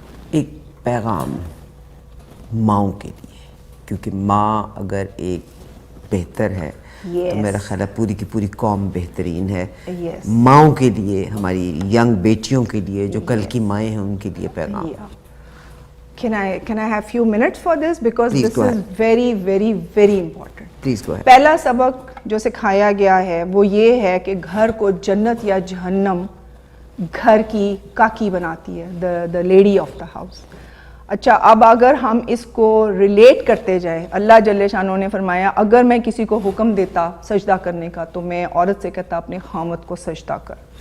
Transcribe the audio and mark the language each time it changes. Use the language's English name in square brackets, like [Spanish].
[Urdu] ایک پیغام ماؤں کے لیے, کیونکہ ماں اگر ایک بہتر ہے تو میرا خیال ہے پوری کی پوری قوم بہترین ہے. ماؤں کے لیے, ہماری ینگ بیٹیوں کے لیے جو کل کی مائیں ہیں, ان کے لیے پیغام. [English] Can I have few minutes for this? Because this is very, very, very important. Please go ahead. [Urdu] پہلا سبق جو سکھایا گیا ہے وہ یہ ہے کہ گھر کو جنت یا جہنم گھر کی کاکی بناتی ہے, [English] the lady of the house. [Urdu] اچھا, اب اگر ہم اس کو ریلیٹ کرتے جائیں, اللہ جل شانہ نے فرمایا اگر میں کسی کو حکم دیتا سجدہ کرنے کا تو میں عورت سے کہتا اپنے خامد کو سجدہ کر.